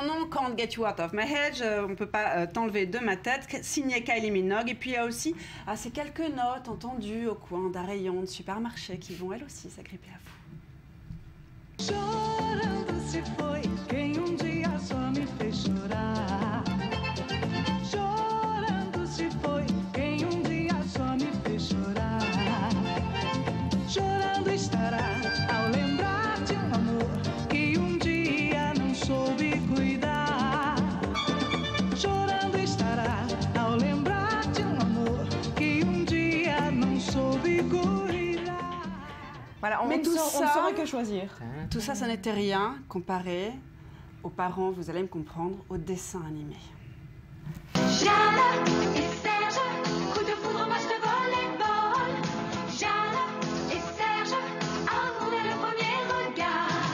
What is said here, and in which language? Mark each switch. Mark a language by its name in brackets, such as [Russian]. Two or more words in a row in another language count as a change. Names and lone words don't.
[French] nom, Can't Get You Out of My Head, on ne peut pas t'enlever de ma tête, signé Kylie Minogue. Et puis il y a aussi ces quelques notes entendues au coin d'un rayon de supermarché qui vont elles aussi s'agripper à vous. [Portuguese] Chorando se foi quem dia só me fez chorar. Chorando se foi quem dia só me fez chorar. Chorando estará ao lembrar de amor que dia não soube cuidar. Chorando estará ao lembrar de amor que dia não soube cuidar. [French] Voilà, on ne saurait que choisir. Tout ça, ça n'était rien comparé aux parents, vous allez me comprendre, aux dessins animés. Jana et Serge, coup de foudre, match de volleyball. Jana et Serge, amour dès le premier regard.